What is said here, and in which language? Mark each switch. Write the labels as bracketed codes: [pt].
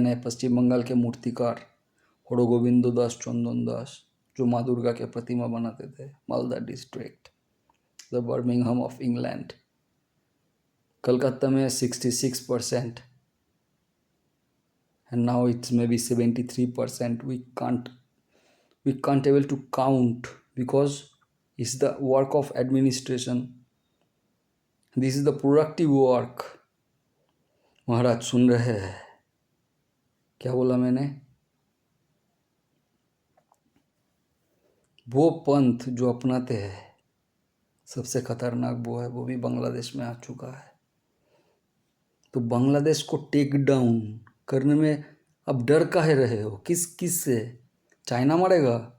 [hi] यानी पश्चिम बंगाल के मूर्तिकार हरगोविंद दास चंदन दास जो माँ दुर्गा के प्रतिमा बनाते थे, Malda district, the Birmingham of England, Calcutta में 66%, [en] and now it's maybe 73%. We can't able to count because it's the work of administration. This is the productive work. [hi] महाराज सुन रहे हैं क्या बोला मैंने? वो पंथ जो अपनाते हैं सबसे खतरनाक वो है, वो भी बांग्लादेश में आ चुका है। तो बांग्लादेश को टेक डाउन करने में अब डर काहे रहे हो? किस से? चाइना मारेगा?